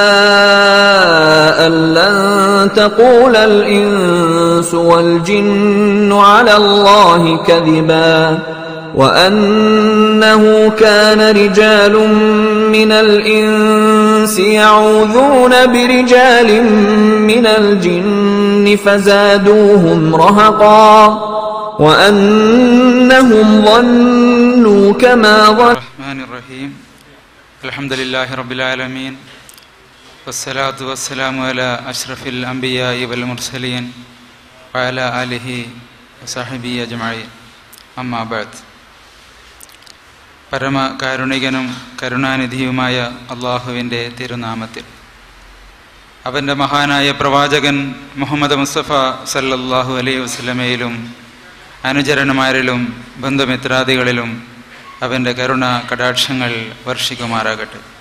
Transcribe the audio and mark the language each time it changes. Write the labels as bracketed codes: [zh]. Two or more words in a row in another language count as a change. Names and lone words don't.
[ar] أن لن تقول الإنس والجن على الله كذبا وأنه كان رجال من الإنس يعوذون برجال من الجن فزادوهم رهقا وأنهم ظنوا كما ظنوا. الرحمن الرحيم الحمد لله رب العالمين والصلاة والسلام على أشرف الأنبياء والمرسلين وعلى آله وصحبه أجمعين أما بعد. [ml] പരമ കാരുണികനും കരുണാനിധിയുമായ അള്ളാഹുവിൻ്റെ തിരുനാമത്തിൽ അവൻ്റെ മഹാനായ പ്രവാചകൻ മുഹമ്മദ് മുസ്തഫ [ar] صلى الله عليه [ml] വസല്ലമയിലും അനുചരന്മാരിലും ബന്ധുമിത്രാദികളിലും അവൻ്റെ കരുണ കടാക്ഷങ്ങൾ വർഷിക്കുമാറാകട്ടെ.